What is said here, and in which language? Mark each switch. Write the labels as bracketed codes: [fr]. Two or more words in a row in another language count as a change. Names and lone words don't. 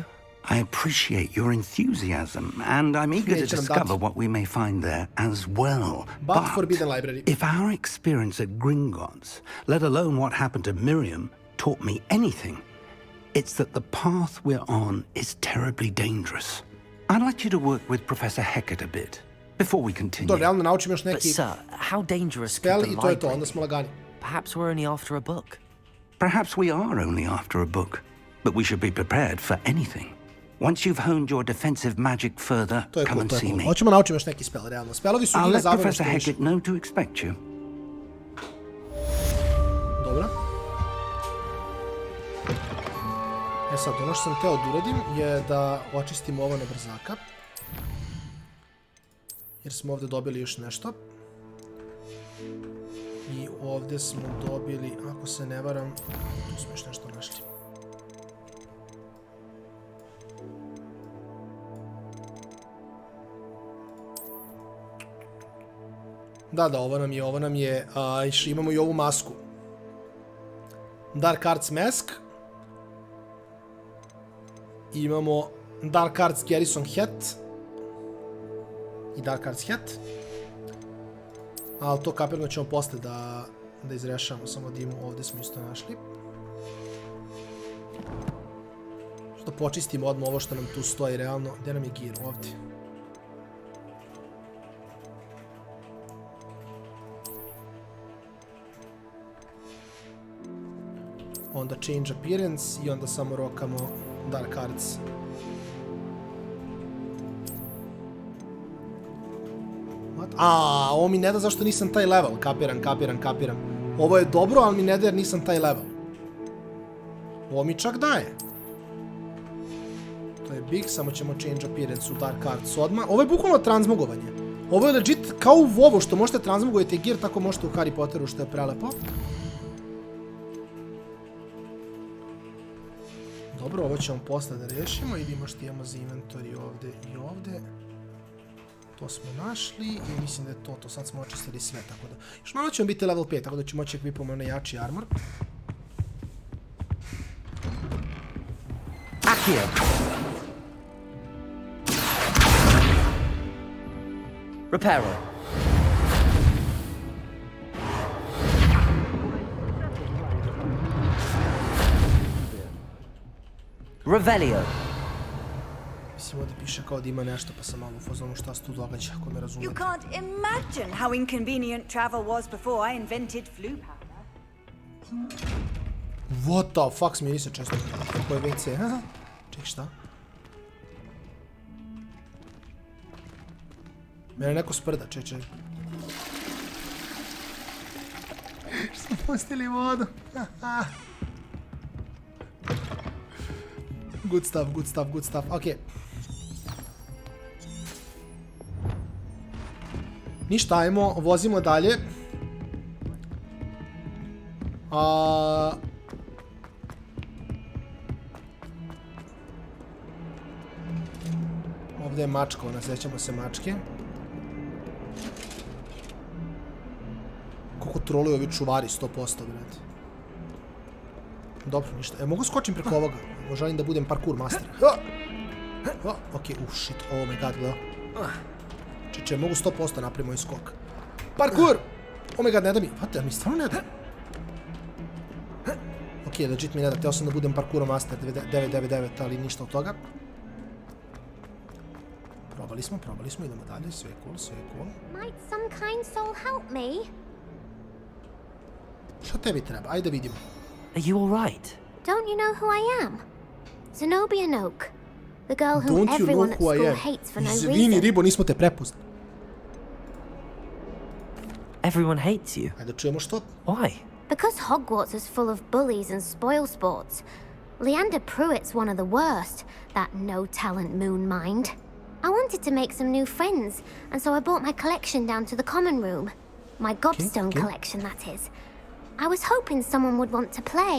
[en] I appreciate your enthusiasm, and I'm eager to discover what we may find there as well. But Forbidden Library. If our experience at Gringotts, let alone what happened to Miriam, taught me anything, it's that the path we're on is terribly dangerous. I'd like you to work with Professor Hecat a bit before we continue. [sr] To, realno naučim još [en] But [sr] neki [en] sir, how dangerous spell could [sr] i [en] the [sr] to je to, [en] library [sr] onda [en] be? [sr] smo lagani. [en] Perhaps we're only after a book. Perhaps we are only after a book, but we should be prepared for anything. Once you've honed your defensive magic further, [sr] To je [en] come [sr] cool, [en] and [sr] to je [en] see [sr] cool. [en] me. [sr] Hoćemo naučim još neki spell, realno. Spellovi su [en] I'll [sr] giga [en] let [sr] zabavni [en] Professor [sr] što više. [en] Hecat know to expect you. [sr] Dobro. Sad, ono što sam teo da uradim je da očistimo ovo na brzaka. Jer smo ovdje dobili još nešto. I ovdje smo dobili, ako se ne varam, tu smo još nešto našli. Da, ovo nam je, imamo i ovu masku. Dark Arts Mask. Imamo Dark Arts Garrison Hat. I Dark Arts Hat. Ali to kapirno ćemo posle da izrešamo, samo da imamo, ovdje smo isto našli. Što počistimo odmah ovo što nam tu stoji realno. Gdje nam je gear? Ovdje. Onda [en] change appearance [sr] i onda samo rokamo Dark Arts. [en] What? [sr] Ovo mi ne da zašto nisam taj level. Kapiram. Ovo je dobro, ali mi ne da jer nisam taj level. Ovo mi čak daje. To je big, samo ćemo [en] change appearance [sr] u Dark Arts odmah. Ovo je bukvalno transmogovanje. Ovo je legit kao u WoW-u što možete transmogujete gear, tako možete u Harry Potteru što je prelepo. Dobro, ovo ćemo posle da rešimo. Idemo što imamo za inventory ovdje i ovdje. To smo našli i mislim da je to. Sad smo očistili sve, tako da... Još malo ćemo biti level 5, tako da ćemo moći ekvipamo na jači armor. Accio. Reparo. Revelio. Mislim, ovdje piše kao da ima nešto, pa sam malo u fazonu šta se tu događa, ako me [en] You [sr] razumete. [en] can't imagine how inconvenient travel was before I invented flu powder. What the fuck, [sr] smiri se često. Kako je WC? Ček, šta? Mene neko sprda, ček. Što pustili vodu? [en] Good stuff, [sr] okej. Ništa, ajmo, vozimo dalje. Ovdje je mačka, sjećamo se mačke. Koliko troluju ovi čuvari, 100%, brate. Dobro, ništa. Mogu skočim preko ovoga? Želim da budem [en] parkour master. Okej, shit, oh my god, [sr] gledao. Če, mogu 100% napraviti moj skok. Parkour! [en] Oh my god, [sr] ne da mi. Vate, mi stvarno ne da. Okej, legit mi ne da. Teo sam da budem [en] parkour master [sr] 999, ali ništa od toga. Probali smo, idemo dalje. Sve je cool. [en] Might some kind soul help me? [sr] Šta tebi treba? Ajde vidimo. [en] Are you alright? Don't you know who I am? Zenobia Noak. The girl who everyone at school hates for no reason. [sr] Izvini, ribo, nismo te prepoznali. [en] Everyone hates you. [sr] Ajde čujemo što. [en] Why? Because Hogwarts is full of bullies and spoilsports. Leander Pruitt's one of the worst, that no-talent moon mind. I wanted to make some new friends, and so I brought my collection down to the common room. My gobstone collection, that is. I was hoping someone would want to play.